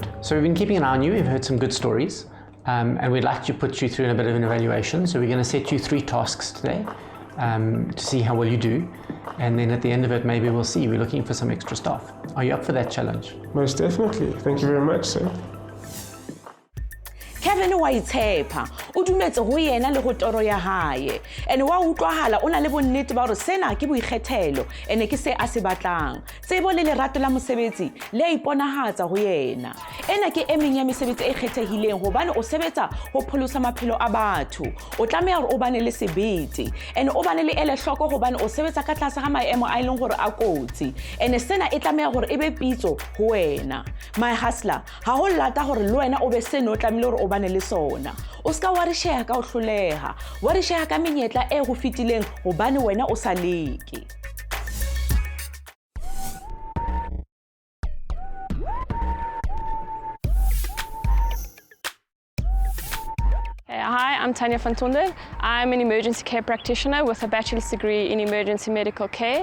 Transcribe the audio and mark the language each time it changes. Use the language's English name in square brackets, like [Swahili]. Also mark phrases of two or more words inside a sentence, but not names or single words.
[English] So we've been keeping an eye on you. We've heard some good stories. And we'd like to put you through in a bit of an evaluation. So we're going to set you 3 tasks today to see how well you do. And then at the end of it, maybe we'll see. We're looking for some extra staff. Are you up for that challenge? Most definitely. Thank you very much, sir. [Southern Sotho] Kevin wa itshepa o dumetse ho yena le ho toro ya hae ene wa utlwahala o na le bonnete ba hore sena ke boikgethelo ene ke se a se batlang tsebo le lerato la mosebetsi le iponahatsa ho yena ena ke emeng ya mesebetsi e kgethehileng hobane o sebetsa ho pholosa maphelo a batho o tlameha hore o bane le sebete ene o bane le ele hloko hobane o sebetsa ka tlase ga maemo a ileng hore a kotsi ene sena e tlameha hore ebe pitso ho wena [English] my hustler [Southern Sotho] ha ho lata hore le wena o be seno o tlamehile hore o bane le sona o ska wa re sheha ka o hloleha wa re sheha ka menyetla e go fitileng hobane wena o sa leke. [English] Hi, I'm Tanya van Tonder. I'm an emergency care practitioner with a bachelor's degree in emergency medical care.